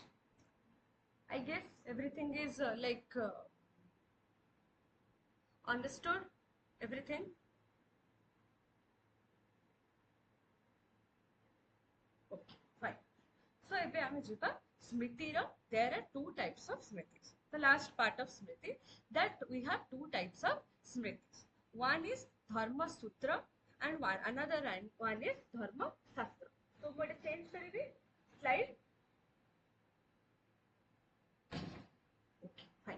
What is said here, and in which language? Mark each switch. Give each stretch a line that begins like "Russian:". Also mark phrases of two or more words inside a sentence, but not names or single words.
English: I guess everything is understood. Everything. Okay, fine.
Odia: So ଏବେ ଆମେ ଯିବା ସ୍ମୃତିର.
English: There are two types of smritis. The last part of smriti, that we have two types of smritis. One is dharma sutra and another one is dharma shastra. So what is change करेंगे slide. Okay, fine.